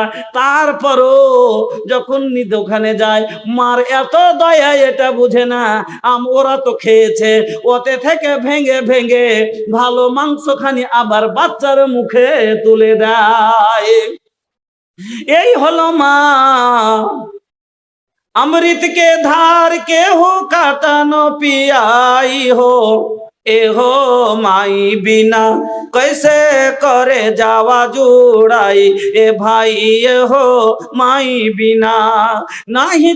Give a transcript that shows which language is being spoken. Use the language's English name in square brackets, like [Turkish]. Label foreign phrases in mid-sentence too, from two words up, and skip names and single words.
[Bangla] তারপরও যখন ওখানে যায় মার এত দয়া এটা বুঝে না, ওরা তো খেয়েছে, ওতে থেকে ভেঙে ভেঙে ভালো মাংসখানি আবার বাচ্চার মুখে তুলে দেয়। এই হলো মা। [Bhojpuri] अमृत के धार के हो काटनो पियाई हो, ए हो माई बिना कैसे करे जावा जुड़ाई, ए भाई ए हो माई बिना नहीं